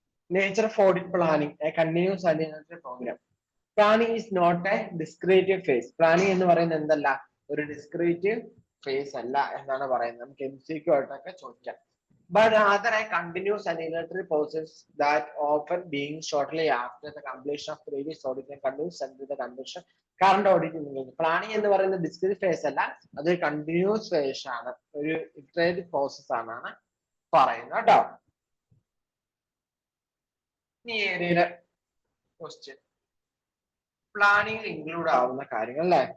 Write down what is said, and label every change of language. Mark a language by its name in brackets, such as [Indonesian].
[English] Nature of audit planning, a continuous alignment program. Planning is not a discrete phase. [Malayalam] Planning എന്ന് പറയുന്നത് എന്തല്ല? ഒരു discrete phase അല്ല എന്നാണ് പറയുന്നത്. നമുക്ക് MCQ ആയിട്ടൊക്കെ ചോദിക്കാം. [English] But rather a continuous alignatory process that often being shortly after the completion of previous audit and continues until the completion current audit. [Malayalam] Planning എന്ന് പറയുന്നത് discrete phase അല്ല, അത് continuous phase ആണ്, ഒരു iterative process ആണെന്നാണ് പറയുന്നത് കേട്ടോ. ഈ ഏരിയയിലെ ക്വസ്റ്റ്യൻ പ്ലാനിങ് ഇൻക്ലൂഡ് ആവുന്ന കാര്യങ്ങൾ അല്ലേ?